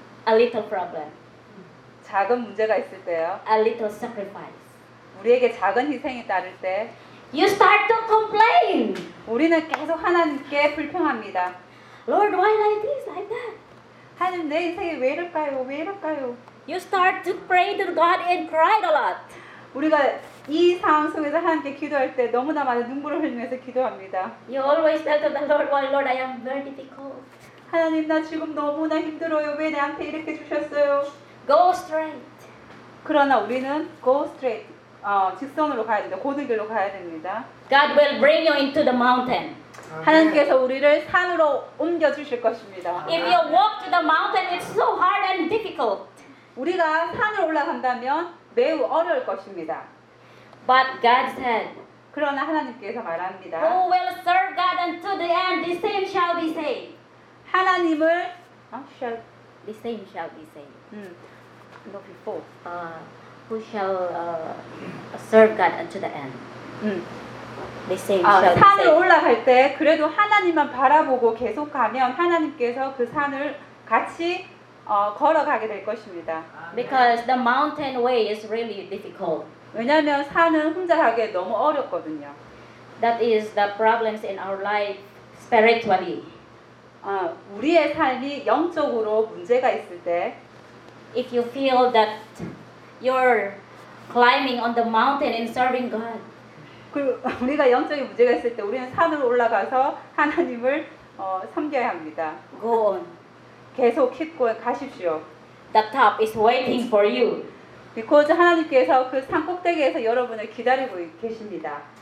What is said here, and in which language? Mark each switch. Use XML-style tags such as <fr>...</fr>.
<en>A little problem.</en> <ko>작은 문제가 있을 때요.</ko> <en>A little sacrifice.</en> <ko>우리에게 작은 희생이 따를 때.</ko> <en>You start to complain.</en> <ko>우리는 계속 하나님께 불평합니다.</ko> <en>Lord, why like this, like that?</en> <ko>하나님 내 인생이 왜 이럴까요? 왜 이럴까요?</ko> <en>You start to pray to God and cry a lot.</en> <ko>우리가 이 상황 속에서 하나님께 기도할 때 너무나 많은 눈물을 흘리면서 기도합니다.</ko> <en>You always tell to the Lord, why, Lord, I am very difficult.</en> <ko>하나님 나 지금 너무나 힘들어요. 왜 내한테 이렇게 주셨어요?</ko> <en>Go straight.</en> <ko>그러나 우리는</ko> <en>go straight.</en> <ko>직선으로 가야 됩니다. 고든 길로 가야 됩니다.</ko> <en>God will bring you into the mountain.</en> <ko>하나님께서 우리를 산으로 옮겨 주실 것입니다.</ko> <en>If you walk to the mountain, it's so hard and difficult.</en> <ko>우리가 산을 올라간다면 매우 어려울 것입니다.</ko> <en>But God said.</en> <ko>그러나 하나님께서 말합니다.</ko> <en>Who will serve God until the end, the same shall be saved.</en> <ko>하나님을</ko> <en>shall the same shall be saved. Not before. Who shall serve God until the end? The same shall be saved.</en> <ko>산을 올라갈 때 그래도 하나님만 바라보고 계속 가면 하나님께서 그 산을 같이 걸어가게 될 것입니다.</ko> <en>Because the mountain way is really difficult.</en> <ko>왜냐하면 산은 혼자 가기에 너무 어렵거든요.</ko> <en>That is the problems in our life spiritually.</en> <ko>우리의 삶이 영적으로 문제가 있을 때,</ko> <en>if you feel that you're climbing on the mountain and serving God.</en> <ko>우리가 영적인 문제가 있을 때, 우리는 산으로 올라가서 하나님을 섬겨야 합니다.</ko> <en>Go on.</en> <ko>계속 깊고 가십시오.</ko> <en>The top is waiting for you. Because</en> <ko>하나님께서 그 산 꼭대기에서 여러분을 기다리고 계십니다.</ko>